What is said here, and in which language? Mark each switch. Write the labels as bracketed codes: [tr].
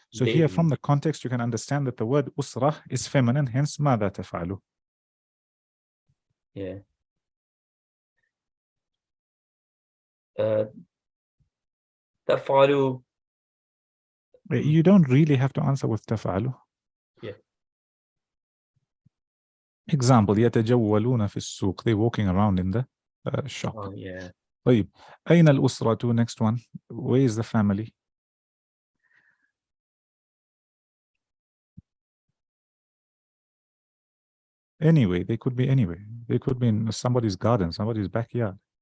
[en] So here from the context, you can understand that the word أسرة is feminine, hence [ar] ماذا تفعل. تفعل. [en] You don't really have to answer with تفعل. Example, [ar] يتجولون في السوق. [en] They're walking around in the shop. [ar] طيب, أين الأسرة? [en] Next one. Where is the family? Anyway, they could be anywhere. They could be in somebody's garden, somebody's backyard.